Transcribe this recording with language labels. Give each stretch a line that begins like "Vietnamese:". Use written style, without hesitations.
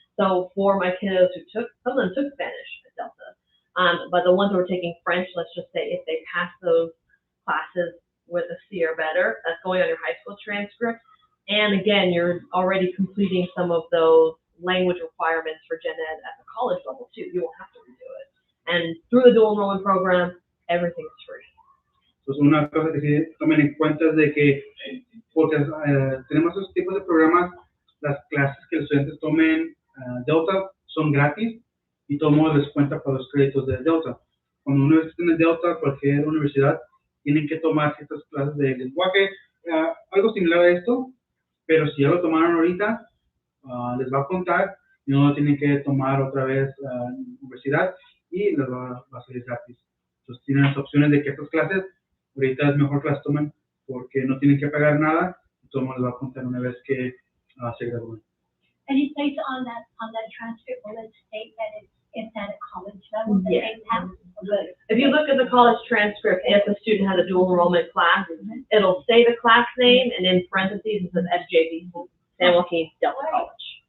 English: So for my kiddos who took, some of them took Spanish at Delta, but the ones who were taking French, let's just say if they pass those classes with a C or better, that's going on your high school transcript. And again, you're already completing some of those language requirements for gen ed at the college level too. You won't have to redo it. And through the dual enrollment program, everything is free.
Spanish: Entonces, una cosa que sí tomen en cuenta es de que, porque tenemos esos tipos de programas, las clases que los estudiantes tomen Delta son gratis y todo el mundo les cuenta para los créditos de Delta. Cuando uno tiene Delta, cualquier universidad, tienen que tomar ciertas clases de lenguaje, algo similar a esto, pero si ya lo tomaron ahorita, les va a contar y no lo tienen que tomar otra vez en la universidad y les va a salir gratis. Entonces tienen las opciones de que estas clases ahorita es mejor que las tomen porque no tienen que pagar nada y todo el mundo les va a contar una vez que se gradúen.
English: And it says on that transcript, will it state that it's at a college level, that Yes. they have? If you look at the college transcript, if a student has a dual enrollment class, it'll say the class name and in parentheses it says SJV, San Joaquin Delta College.